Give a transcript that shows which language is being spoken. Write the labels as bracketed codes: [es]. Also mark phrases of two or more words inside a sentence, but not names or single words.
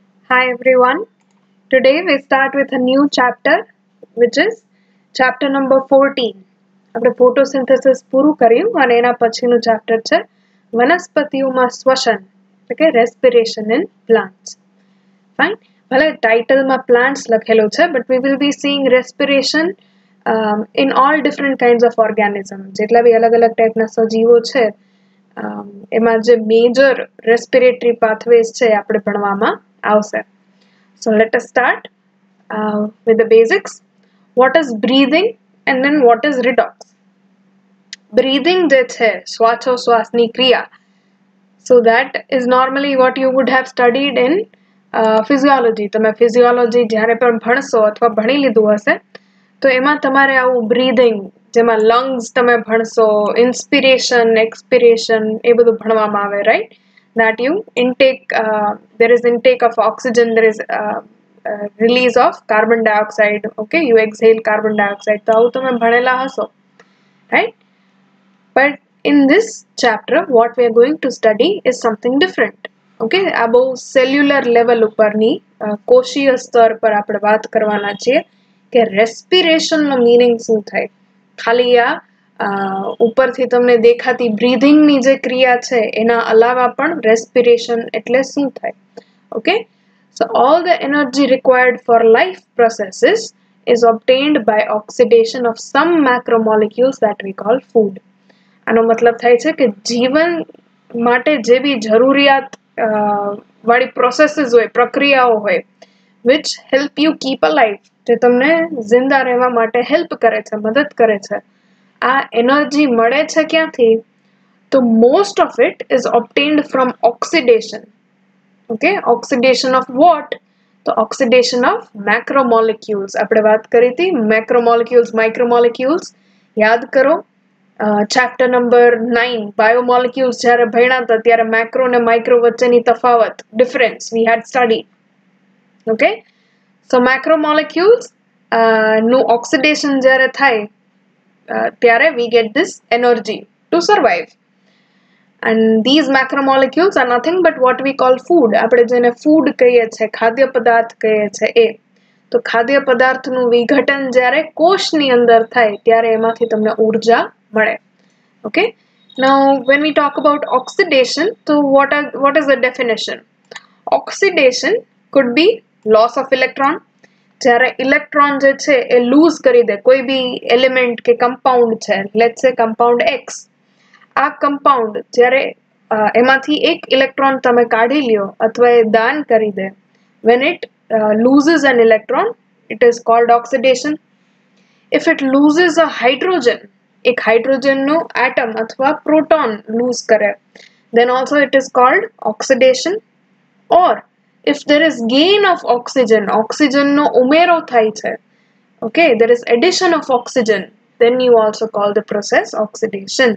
[en] Hi everyone. Today we start with a new chapter which is chapter number 14. [gu] આપણે photosynthesis પૂરું કર્યું અને એના પછીનું chapter છે વનસ્પતિઓમાં શ્વસન એટલે કે [en] respiration in plants. Fine. [gu] ભલે ટાઇટલમાં [en] plants [gu] લખેલું છે [en] but we will be seeing respiration in all different kinds of organisms. [gu] જેટલા બી અલગ-અલગ ટાઈપના સજીવો છે એમાં જે [en] major respiratory pathways [gu] છે આપણે ભણવામાં આવશે. [en] So let us start with the basics. What is breathing and then what is redox? [gu] Breathing જે છે શ્વાસોશ્વાસની ક્રિયા. [en] So that is normally what you would have studied in physiology. [gu] તમે physiology જ્યારે પણ ભણશો અથવા ભણી લીધું હશે તો એમાં તમારે આવું breathing જેમાં lungs તમે ભણશો, [en] inspiration, expiration [gu] એ બધું ભણવામાં આવે, [en] right? That you intake, there is intake of oxygen, there is release of carbon dioxide, okay? You exhale carbon dioxide. [gu] તો આવું તમે ભણેલા હશો, [en] right? But in this chapter, what we are going to study is something different, okay? [gu] આ બહુ [en] cellular level [gu] ઉપરની કોષીય સ્તર પર આપણે વાત કરવાના છીએ કે respiration નો meaning શું થાય. ખાલી આ ઉપરથી તમને દેખાતી breathing ની જે ક્રિયા છે એના અલાવા પણ respiration એટલે શું થાય. [en] Okay? So all the energy required for life processes is obtained by oxidation of some macromolecules that we call food. [gu] આનો મતલબ થાય છે કે જીવન માટે જે બી જરૂરિયાત વાળી પ્રોસેસીસ હોય, પ્રક્રિયાઓ હોય, [en] which help you keep alive, [gu] જે તમને જિંદા રહેવા માટે હેલ્પ કરે છે, મદદ કરે છે. આ એનર્જી મળે છે ક્યાંથી? [en] તો most of it is obtained from oxidation. Okay, oxidation of what? તો oxidation of macromolecules. [gu] આપણે વાત કરી હતી [en] macromolecules, micromolecules. [gu] યાદ કરો [en] chapter number 9 biomolecules [gu] જ્યારે ભણ્યા હતા ત્યારે macro અને micro વચ્ચેની તફાવત, [en] difference we had studied. Okay, so macromolecules નું oxidation [gu] જ્યારે થાય ત્યારે [en] we get this energy to survive. And these macromolecules are nothing but what we call food. [gu] આપણે જેને food કહીએ છે, ખાદ્ય પદાર્થ કહીએ છે એ. તો ખાદ્ય પદાર્થનું વિઘટન જ્યારે કોષની અંદર થાય ત્યારે એમાંથી તમને ઊર્જા મળે. [en] Okay? Now when we talk about oxidation, so what is the definition? Oxidation could be loss of electron. [gu] જ્યારે ઇલેક્ટ્રોન જે છે એ લૂઝ કરી દે કોઈ બી એલિમેન્ટ કે કમ્પાઉન્ડ છે, [en] let's say compound X. [gu] આ કમ્પાઉન્ડ જ્યારે એમાંથી એક ઇલેક્ટ્રોન તમે કાઢી લ્યો અથવા એ દાન કરી દે, [en] when it loses an electron, it is called oxidation. If it loses a hydrogen, [gu] એક હાઇડ્રોજનનો એટમ અથવા પ્રોટોન લૂઝ કરે, [en] then also it is called oxidation. Or if there is gain of oxygen, oxygen no umero [gu] થાય છે, [en] okay, there is addition of oxygen, then you also call the process oxidation.